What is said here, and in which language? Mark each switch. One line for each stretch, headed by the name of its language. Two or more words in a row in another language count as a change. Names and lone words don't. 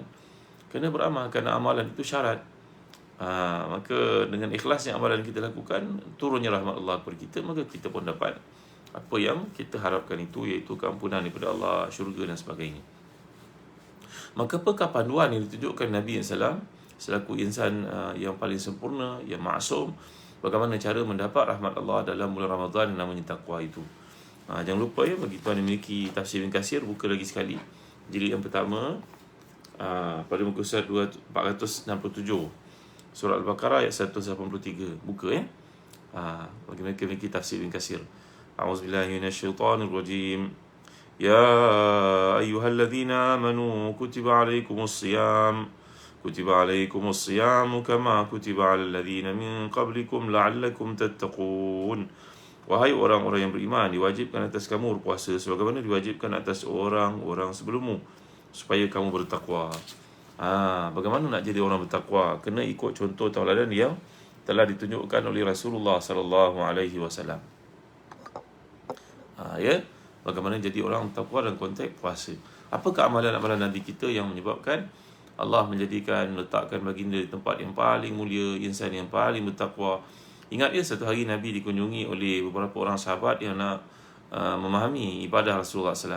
Malay: Kena beramal kerana amalan itu syarat. Maka dengan ikhlasnya amalan kita lakukan, turunnya rahmat Allah kepada kita, maka kita pun dapat apa yang kita harapkan itu, iaitu keampunan daripada Allah, syurga dan sebagainya. Maka apakah panduan yang ditunjukkan Nabi SAW selaku insan yang paling sempurna, yang maksum, bagaimana cara mendapat rahmat Allah dalam bulan Ramadan yang namanya taqwa itu. Jangan lupa ya, bagi tuan yang memiliki tafsir Ibn Katsir, buka lagi sekali jilid yang pertama, pada muka surat 467, surah Al-Baqarah ayat 183. Buka ya. Bagi mereka memiliki tafsir Ibn Katsir.
Arabic: أعوذ بالله من الشيطان الرجيم. يا أيها الذين آمنوا كتب عليكم الصيام كما كتب على الذين من قبلكم لعلكم تتقون.
Malay: Wahai orang-orang yang beriman, diwajibkan atas kamu berpuasa sebagaimana diwajibkan atas orang-orang sebelummu, supaya kamu bertakwa. Bagaimana nak jadi orang bertakwa? Kena ikut contoh tauladan yang telah ditunjukkan oleh Rasulullah
Arabic: صلى الله عليه وسلم.
Malay: Ya, bagaimana jadi orang bertakwa dalam konteks puasa. Apakah amalan-amalan Nabi kita yang menyebabkan Allah menjadikan, meletakkan baginda di tempat yang paling mulia, insan yang paling bertakwa. Ingat ya, satu hari Nabi dikunjungi oleh beberapa orang sahabat yang nak memahami ibadah Rasulullah SAW.